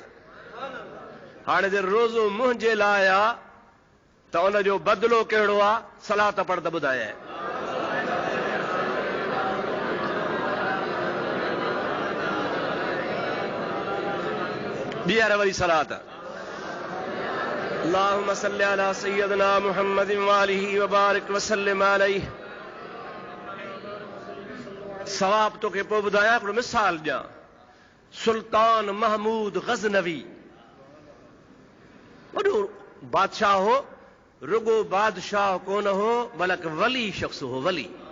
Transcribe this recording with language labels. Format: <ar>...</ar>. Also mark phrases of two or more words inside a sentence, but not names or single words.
<sd>हाणे जे रोज़ो मुंहिंजे लाइ आहे त उनजो बदिलो कहिड़ो आहे? सलात पढ़ त ॿुधाए। ॿीहर वरी सलात।</sd> <ar>اللهم صل على سيدنا محمد وآله وبارك وسلم عليه.</ar> <sd>सवाब तोखे पोइ ॿुधायां, हिकिड़ो मिसाल ॾियां। सुल्तान महमूद गज़नवी वॾो बादशाह हो, रुगो बादशाह कोन हो बल्कि वली शख्स हो, वली।</sd>